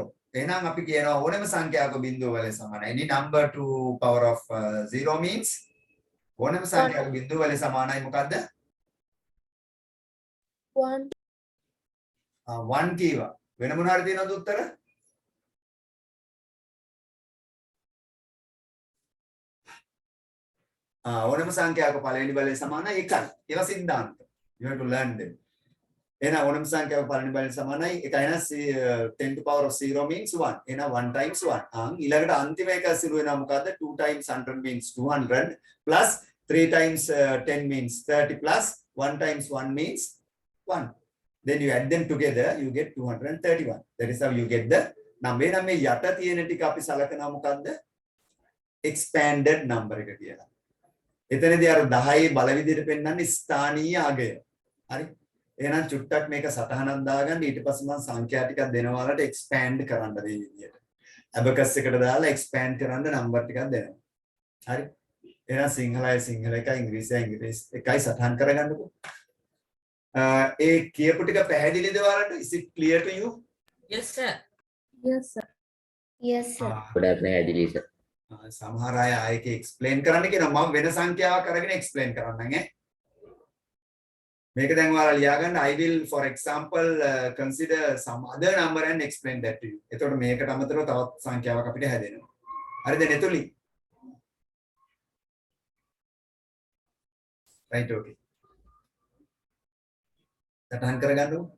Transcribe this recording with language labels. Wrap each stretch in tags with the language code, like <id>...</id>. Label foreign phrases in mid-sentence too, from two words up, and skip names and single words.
<si>එහෙනම් අපි කියනවා ඕනම සංඛ්‍යාවක බිඳුව වල සමානයි.</si> <en>any number to power of 0 means</en> <si>ඕනම සංඛ්‍යාවක බිඳුව වල සමානයි මොකද්ද? 1 1 කීවා. වෙන මොන හරි තියෙනවද උත්තර? ඕනම සංඛ්‍යාවක පළවෙනි බලය සමානයි 1යි. ඒවා සිද්ධාන්ත.</si> <en>You have to learn them.</en> <si>එහෙනම් ඕනම සංඛ්‍යාවක පළවෙනි බලය සමානයි 1යි.</si> <en>එහෙනම් 10 to power of 0 means 1. එහෙනම් 1 times 1.</en> <si>ඊළඟට අන්තිම එක සිදු වෙනවා මොකද්ද?</si> <en>2 times 100 means 200 plus 3 times 10 means 30 plus 1 times 1 means 1. Then you add them together, you get 231. That is how you get the number.</en> <si>එහෙනම් මේ යට තියෙන ටික අපි සලකනවා මොකද්ද?</si> <en>expanded number</en> <si>එක කියලා. එතනදී අර 10 බල විදිහට පෙන්වන්නේ ස්ථානීය අගය. හරි? එහෙනම් චුට්ටක් මේක සටහනක් දාගන්න ඊට පස්සේ මම සංඛ්‍යා ටිකක් දෙනවා වලට expand කරන්න මේ විදිහට. abacus එකට දාලා expand කරන්න නම්බර් ටිකක් දෙනවා. හරි? එහෙනම් සිංහලයි සිංහල එකයි ඉංග්‍රීසියි ඉංග්‍රීසි එකයි සටහන් කරගන්නකො. ඒ කියපු ටික පැහැදිලිද ඔයාලට?</si> <en>is it clear to you? Yes, sir. yes sir</en> <si>ගොඩක් පැහැදිලි සර්. සමහර අය ආයෙක එක්ස්ප්ලেইন කරන්න කියනවා. මම වෙන සංඛ්‍යාවක් අරගෙන එක්ස්ප්ලেইন කරන්නම් ඈ. මේක දැන් ඔයාලා ලියාගන්න.</si> <en>I will for example consider some other number and explain that to you.</en> <si>එතකොට මේකට අමතරව තවත් සංඛ්‍යාවක් අපිට හැදෙනවා. හරිද නෙතුලි?</si> <en>right okay.</en> <si>සටහන් කරගන්නකො.</si>